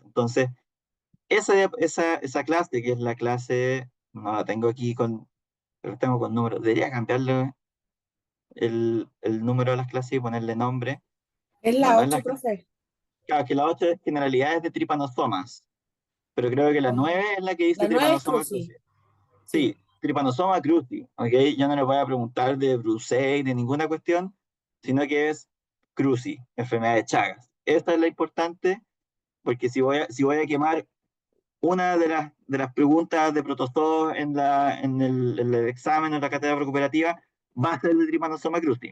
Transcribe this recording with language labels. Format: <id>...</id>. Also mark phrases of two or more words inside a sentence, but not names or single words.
<es>Entonces, esa clase, que es la clase, no la tengo aquí pero tengo con número. Debería cambiarle el número de las clases y ponerle nombre. Es No, la no es 8, profe. claro, que la 8 es generalidades de tripanosomas, pero creo que la 9 es la que dice La 9 es Trypanosoma cruci. cruzi. Sí. Sí, Trypanosoma cruzi, ¿ok? Yo no les voy a preguntar de Brucei, de ninguna cuestión, sino que es cruzi, enfermedad de Chagas. Esta es la importante, porque si voy a quemar una de las preguntas de protozoos en el examen o en la cátedra recuperativa, va a ser el Trypanosoma cruzi.</es>